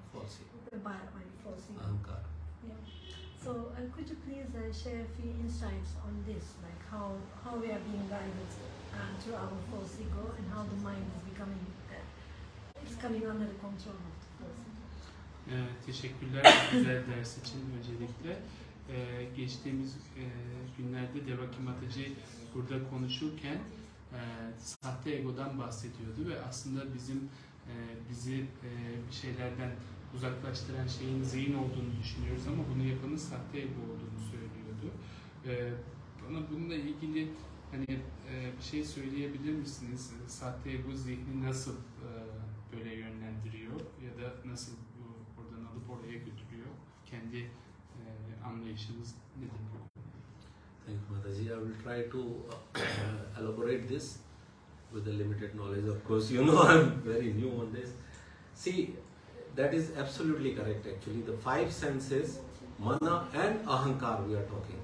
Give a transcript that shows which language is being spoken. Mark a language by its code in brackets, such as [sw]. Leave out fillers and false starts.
[en] False ego. by false ego. [sa] Ahankara. [en] Yeah. So could you please share a few insights on this, like how we are being guided through our false ego and how the mind is becoming it's coming under the control of the false ego. [tr] Teşekkürler güzel ders için öncelikle. Geçtiğimiz günlerde Devaki Mataji burada konuşurken sahte egodan bahsediyordu ve aslında bizi bir şeylerden uzaklaştıran şeyin zihin olduğunu düşünüyoruz ama bunu yapanın sahte ego olduğunu söylüyordu. Bana bununla ilgili hani bir şey söyleyebilir misiniz? Sahte ego zihni nasıl böyle yönlendiriyor ya da nasıl oradan alıp oraya götürüyor? Kendi anlayışınız nedir? [en] Thank you, Mataji. I will try to elaborate this with the limited knowledge. Of course, you know I'm very new on this. See, that is absolutely correct actually. The five senses, mana and ahankar we are talking.